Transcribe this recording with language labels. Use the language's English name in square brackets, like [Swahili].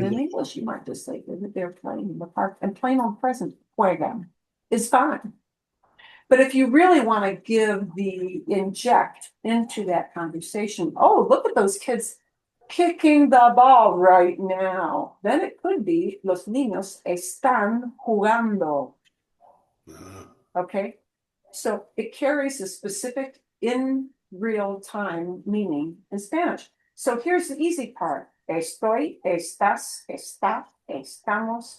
[English] Playing in the English, you might just say that they're playing in the park. And plain old present, juegan, is fine. But if you really want to give the inject into that conversation, oh, look at those kids kicking the ball right now. Then it could be [Spanish] los niños están jugando. [English] Okay, so it carries a specific in real time meaning in Spanish. So here's the easy part. [Spanish] Estoy, estás, está, estamos.